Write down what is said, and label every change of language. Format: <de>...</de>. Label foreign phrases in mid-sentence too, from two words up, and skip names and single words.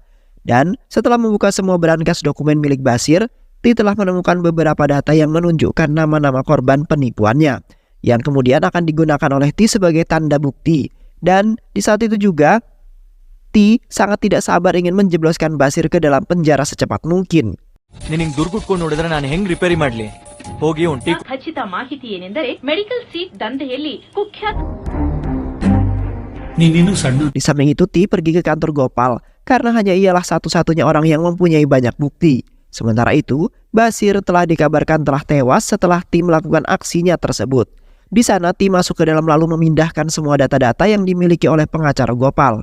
<id>Dan setelah membuka semua berangkas dokumen milik Basir, Ti telah menemukan beberapa data yang menunjukkan nama-nama korban penipuannya, yang kemudian akan digunakan oleh Ti sebagai tanda bukti. Dan di saat itu juga, Ti sangat tidak sabar ingin menjebloskan Basir ke dalam penjara secepat mungkin.</id> <kn>ನಿನಗೆ ದುರ್ಗುಟ್ಕೊಂಡು ನೋಡಿದ್ರೆ ನಾನು ಹೆಂಗ್ ರಿಪೇರಿ ಮಾಡ್ಲಿ ಹೋಗಿ ಒಂಟಿ ಖಚಿತ ಮಾಹಿತಿ ಏನೆಂದರೆ</kn> <en>medical seat</en> <kn>ದಂಧೆಯಲ್ಲಿ ಕುಖ್ಯಾತ</kn> <id>Di samping itu Ti pergi ke kantor Gopal karena hanya ialah satu-satunya orang yang mempunyai banyak bukti. Sementara itu, Basir telah dikabarkan telah tewas setelah Ti melakukan aksinya tersebut. Di sana Ti masuk ke dalam lalu memindahkan semua data-data yang dimiliki oleh pengacara Gopal.</id>